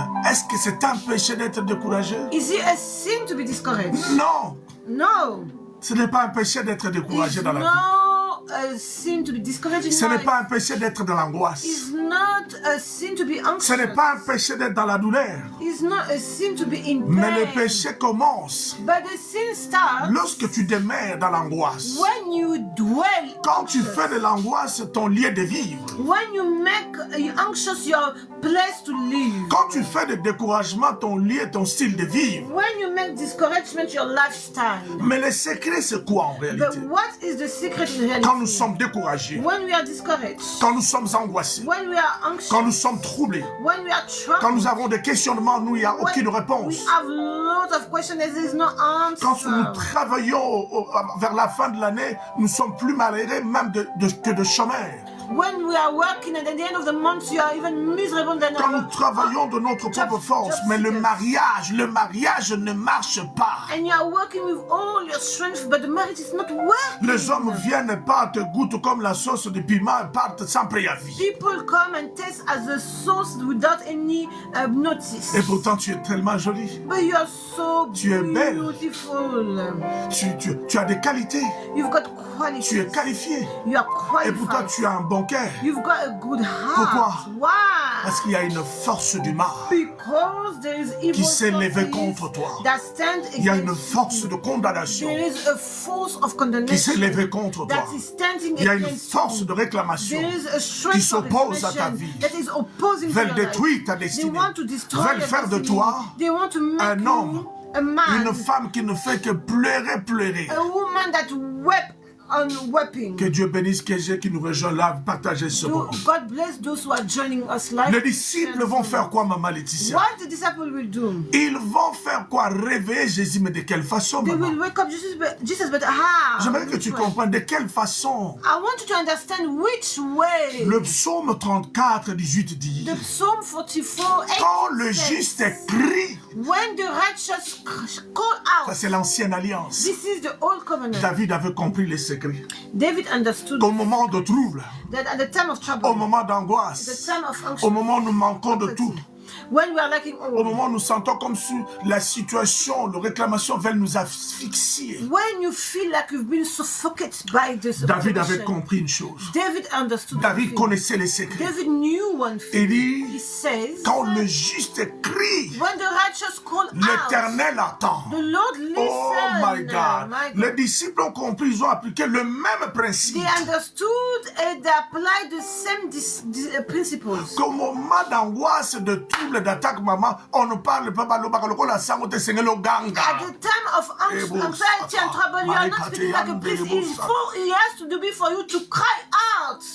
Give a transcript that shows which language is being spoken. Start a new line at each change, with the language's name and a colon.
French: Est-ce que c'est un péché d'être découragé?
English: Is it a sin to be discouraged?
French: Non,
English: No.
French: ce n'est pas un péché d'être découragé
English: It's
French: dans la vie.
English: not a sin to be discouraged in
French: Ce n'est
English: life.
French: pas un péché d'être dans l'angoisse.
English: It's not a sin to be
French: Ce
English: anxious.
French: n'est pas un péché d'être dans la douleur.
English: It's not a sin to be in
French: Mais le
English: pain.
French: péché commence
English: But the sin starts
French: lorsque tu demeures dans l'angoisse.
English: when you dwell.
French: Quand tu fais de l'angoisse ton lieu de vivre.
English: When you make anxious your place to live.
French: Quand tu fais de découragement ton lieu, ton style de vivre.
English: When you make discouragement your lifestyle.
French: Mais le secret c'est quoi en réalité?
English: But what is the secret in reality?
French: Quand nous sommes découragés,
English: When we are discouraged.
French: quand nous sommes angoissés,
English: When we are anxious.
French: quand nous sommes troublés,
English: When we are troubled.
French: quand nous avons des questionnements, nous, il n'y a aucune
English: We
French: réponse.
English: have lots of questions. There is no answer.
French: Quand nous travaillons vers la fin de l'année, nous sommes plus malheureux même que de chômeurs.
English: When we are working and at the end of the month you are even miserable than
French: Quand nous travaillons de notre propre force, mais le mariage ne marche pas.
English: and you are working with all your strength, but the marriage is not working.
French: Les hommes viennent pas te goûtent comme la sauce de piment et partent sans préavis.
English: People come and taste as a sauce without any notice.
French: Et pourtant tu es tellement jolie.
English: But you are so
French: Tu es belle.
English: beautiful.
French: Tu as des qualités.
English: You've got quality.
French: Tu es qualifié.
English: You are
French: Et pourtant
English: qualified.
French: tu as un bon cœur.
English: You've got a good heart.
French: Pourquoi?
English: Why?
French: Parce qu'il y a une force du mal
English: Because there is evil
French: qui s'est levée
English: forces
French: contre toi.
English: that stand
French: Il y a une
English: against
French: force
English: you.
French: de condamnation
English: There is a force of
French: qui
English: condemnation
French: s'est levée contre toi.
English: that is standing
French: Il y a une
English: against
French: force
English: you.
French: de réclamation
English: There is a
French: qui
English: strength of
French: s'oppose à ta
English: reclamation
French: vie.
English: that is opposing to
French: Veulent
English: your life.
French: détruire ta
English: They
French: destinée.
English: want to destroy
French: Veulent
English: your
French: faire de
English: destiny.
French: toi
English: They want to make
French: un homme,
English: you a man,
French: une femme qui ne fait que pleurer.
English: a woman that wept on weeping.
French: Que Dieu bénisse quelqu'un qui nous rejoint là, partagez ce moment.
English: God bless those who are joining us live.
French: Les disciples vont faire quoi, Maman Laetitia?
English: What the disciple will do?
French: Ils vont faire quoi? Réveiller Jésus, mais de quelle façon,
English: They
French: maman?
English: will wake up Jesus, but how?
French: J'aimerais que tu
English: Which way?
French: comprennes de quelle façon.
English: I want you to understand which way.
French: Le psaume 34, 18 dit,
English: The Psalm 44, 8
French: quand le
English: says,
French: juste crie,
English: when the righteous call
French: ça
English: out,
French: c'est l'ancienne alliance.
English: this is the old covenant.
French: David avait compris les secrets.
English: David understood
French: Au moment de trouble,
English: that at the time of trouble,
French: au moment
English: the
French: d'angoisse,
English: time of
French: au
English: anxiety,
French: moment où nous manquons de tout,
English: when we are lacking
French: au
English: all,
French: moment où nous sentons comme si la situation, la réclamation veulent nous asphyxier.
English: when you feel like you've been suffocated by this
French: David avait
English: oppression,
French: compris une chose.
English: David understood one
French: David
English: thing.
French: connaissait les secrets.
English: David knew one thing. He
French: dit,
English: says,
French: quand le juste crie,
English: when the righteous call out,
French: l'Éternel attend.
English: the Lord listens. Oh my God.
French: Les disciples ont compris, ils ont appliqué le même principe.
English: They understood and they applied the same principles.
French: Qu'au moment d'angoisse, de trouble, d'attaque, maman, on ne parle pas la sang, on te saigne le ganga.
English: At the time of anxiety and trouble, you are not speaking like a priest. It has to be for you to cry out.